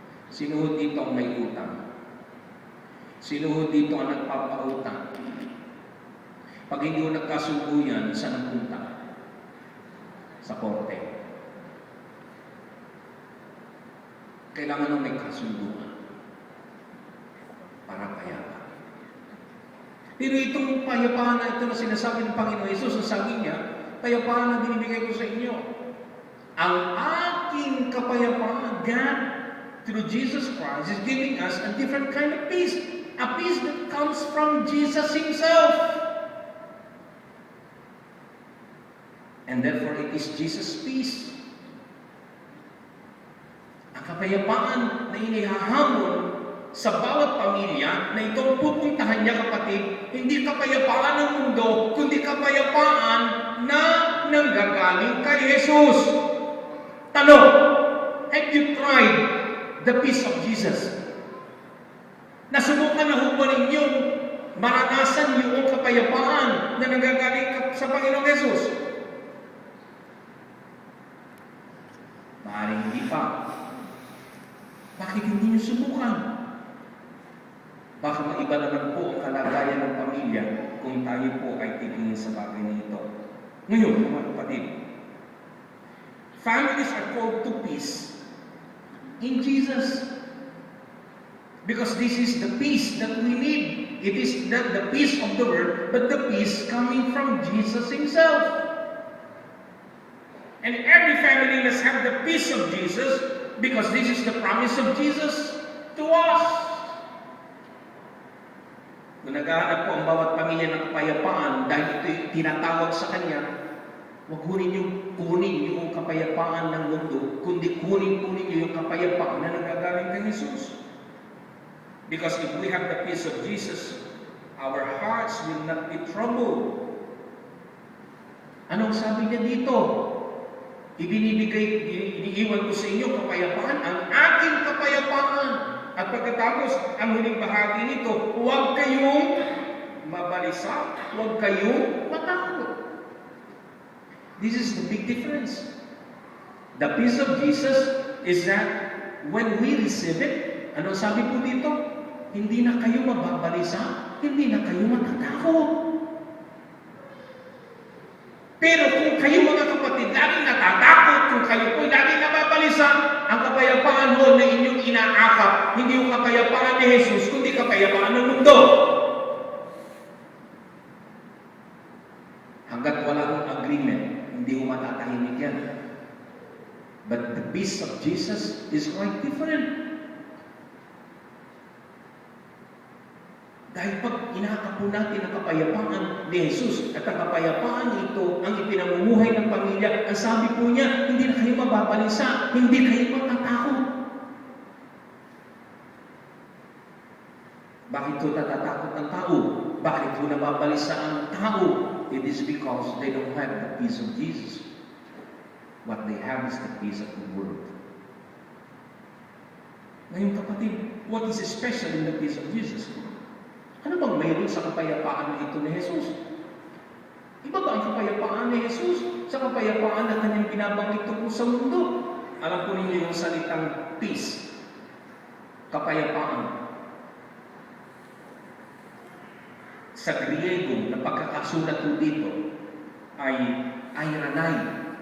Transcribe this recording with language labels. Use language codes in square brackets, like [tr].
[tl] Sino ho dito ang may utang? Sino ho dito ang nagpapautang? Pag hindi ho nagkasundo yan, saan ang punta? sa korte. Kailangan ng may kasunduan para payagan. Pero itong payapaan na ito na sinasabi ng Panginoon Hesus, ang sabi niya, payapaan na binibigay ko sa inyo. Ang aking kapayapaan, [en] God, through Jesus Christ, is giving us a different kind of peace. A peace that comes from Jesus Himself. And therefore, it is Jesus' peace. [tl] Ang kapayapaan na inihahamon sa bawat pamilya na itong pupuntahan niya, kapatid, hindi kapayapaan ng mundo, kundi kapayapaan na nanggagaling kay Jesus. [en] Tanong, have you tried the peace of Jesus? [tl] Nasubukan na ho ba ninyong maranasan yung kapayapaan na nanggagaling sa Panginoong Jesus? Maaaring hindi pa. Bakit hindi niyo subukan? Baka maiba naman po ang kalagayan ng pamilya kung tayo po ay titingin sa bagay na ito. Ngayon, mga kapatid, [en] families are called to peace in Jesus. Because this is the peace that we need. It is not the peace of the world, but the peace coming from Jesus Himself. And every family must have the peace of Jesus because this is the promise of Jesus to us. [tl] Kung naghahanap po ang bawat pamilya ng kapayapaan dahil ito tinatawag sa Kanya, huwag kunin yung kapayapaan ng mundo, kundi kunin niyo yung kapayapaan na nagagaling kay Jesus. [en] Because if we have the peace of Jesus, our hearts will not be troubled. [tl] Anong sabi niya dito? Iniiwan ko sa inyo kapayapaan, ang aking kapayapaan. At pagkatapos, ang huling bahagi nito, huwag kayong mabalisa, huwag kayong matakot. [en] This is the big difference. The peace of Jesus is that when we receive it, [tl] ano sabi po dito? Hindi na kayo mababalisa, hindi na kayo matatakot. Pero kung kayo mga kapatid laging natatakot, kung kayo po laging nababalisa, ang kapayapaan mo na inyong inaakap, hindi yung kapayapaan ni Jesus, kundi kapayapaan ng mundo. Hanggat wala kong agreement, hindi ko matatahimik yan. [en] But the peace of Jesus is quite different. [tl] Dahil pag inaakap po natin ang kapayapaan ni Jesus at ang kapayapaan ito ang ipinamumuhay ng pamilya, ang sabi po niya, hindi na kayo mababalisa, hindi kayo matatakot. Bakit ito natatakot ang tao? Bakit ito nababalisa ang tao? [en] It is because they don't have the peace of Jesus. What they have is the peace of the world. [tl] Ngayon kapatid, [en] what is special in the peace of Jesus? [tl] Ano bang mayroon sa kapayapaan na ito ni Jesus? Iba ba ang kapayapaan ni Jesus sa kapayapaan na kanyang binabanggit tungkol sa mundo? Alam po ninyo yung salitang peace, kapayapaan. Sa Griego na pagkakasulat po dito ay airanai.